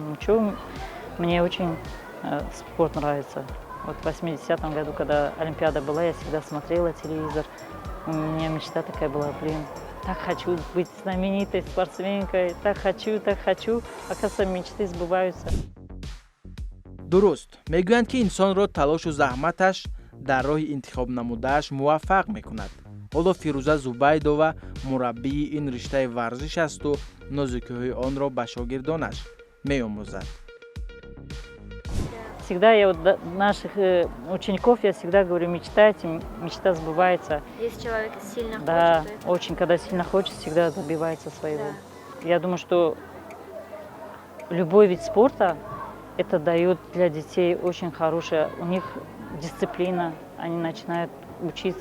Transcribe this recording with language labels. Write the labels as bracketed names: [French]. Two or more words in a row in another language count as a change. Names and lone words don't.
[Russian] Ну что, мне очень спорт нравится. Вот в 80-м году, когда Олимпиада была, я всегда смотрела телевизор. У меня мечта такая была, так хочу быть знаменитой спортсменкой, так хочу. Оказывается, мечты сбываются. [Tajik] дуруст, мегӯянд ки инсонро талошу заҳматаш дар роҳи интихоб намудааш муваффақ мекунад. ҳоло Фируза Зубайдова мураббии ин риштаи варзиш асту нозукиҳои онро ба шогирдонаш меомӯзад. [Russian] Всегда я наших учеников я всегда говорю, мечтайте, мечта сбывается. Если человек сильно хочет, да, то это... очень, когда сильно хочет, всегда добивается своего. Да. Я думаю, что любой вид спорта это дает для детей очень хорошее, у них дисциплина, они начинают учиться.